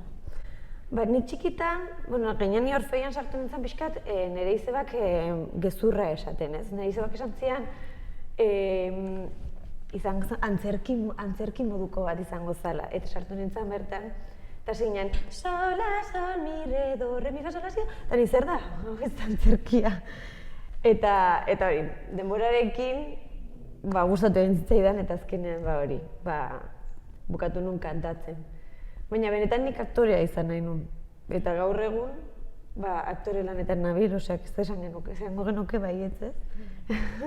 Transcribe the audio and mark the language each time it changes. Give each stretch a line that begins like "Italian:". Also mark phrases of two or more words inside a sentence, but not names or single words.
Basque: Nik txikitan, gainean ni Orfeoian sartu nintzen pixkat, nire izebak gezurra esaten, ez? Nire izebak esan zian, antzerki moduko bat izango zala, eta sartu nintzen bertan, eta zinen, sol, la, sol, mi, re, do, re, mi, fa, sol, la, si, eta ni zer da? Ez da antzerkia. Eta hori, denborarekin, gustatu egin zitzaidan, eta azkenean hori, bukatu nun kantatzen. Baina benetan nik aktorea izan nahi nuen. Eta gaur egun, aktore lanetan nabil, oseak ez da esango genuke baietz, ez?